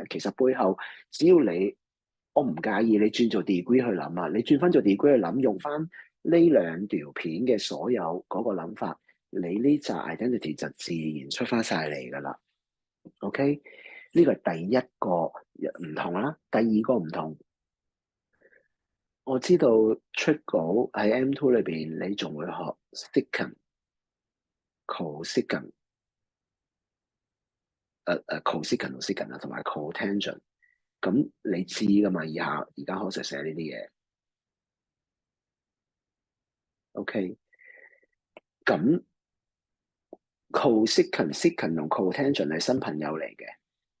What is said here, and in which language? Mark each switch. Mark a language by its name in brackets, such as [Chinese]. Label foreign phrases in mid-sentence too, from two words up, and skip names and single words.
[Cantonese] 其實背後只要我唔介意你轉做 degree 去諗啊，你轉翻做 degree 去諗，用翻呢兩條片嘅所有嗰個諗法，你呢紮 identity 就自然出翻晒嚟噶啦。OK，呢個係第一個唔同啦。第二個唔同，我知道出稿喺 M2 裏邊，你仲會學 [English] secant、cosecant、cosecant [Cantonese] 同 secant 啊，同埋 cotangent。咁你知噶嘛？而家可以寫呢啲嘢。OK，咁 [English] cosecant、secant [Cantonese] 同 cotangent 係新朋友嚟嘅。